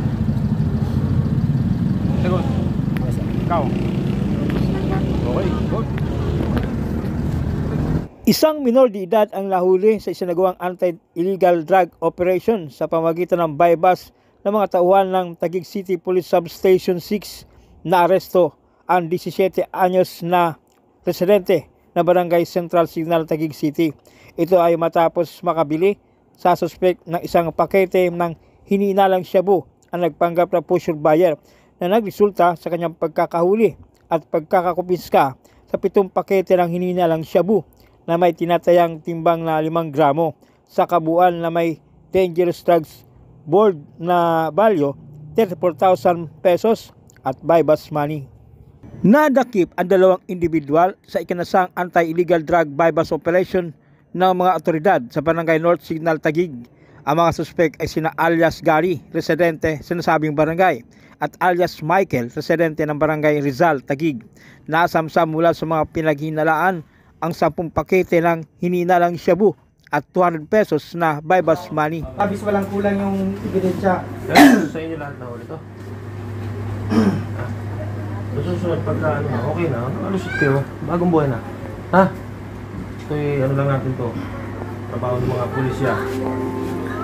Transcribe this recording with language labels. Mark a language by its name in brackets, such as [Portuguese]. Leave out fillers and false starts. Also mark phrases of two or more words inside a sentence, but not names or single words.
[Filipino] Sagot. Ikaw. [English] Okay, good. [Filipino] Isang minor de edad ang nahuli sa isinagawang [English] anti-illegal drug operation [Filipino] sa pamagitan ng bypass ng mga tauhan ng Taguig City Police Substation 6 na aresto ang 17 anyos na residente na Barangay Central Signal, Taguig City. Ito ay matapos makabili sa suspect ng isang pakete ng hininalang shabu ang nagpanggap na [English] pusher buyer [Filipino] na nagresulta sa kanyang pagkakahuli at pagkakakumpiska sa 7 pakete ng hininalang shabu na may tinatayang timbang na 5 gramo sa kabuuan na may [English] dangerous drugs board [Filipino] na value 34,000 pesos at [English] bypass money. [Filipino] Nadakip ang 2 individual sa ikinasang [English] anti-illegal drug bypass operation [Filipino] ng mga otoridad sa Barangay North Signal, Taguig. Ang mga suspect ay sina alias Gary, residente sa nasabing barangay, at alias Michael, residente ng Barangay Rizal, Taguig. Nasamsam mula sa mga pinaghinalaan ang 10 pakete ng hininalang shabu at 200 pesos na [English] bypass money. [Filipino] Abis walang kulang yung ebidensya. Sa inyo lahat na ulit to. Susunod pagka okay na, alusot kayo. Bagong buhay na. Ha? Ito ano lang natin to. Trabaho ng mga pulisya.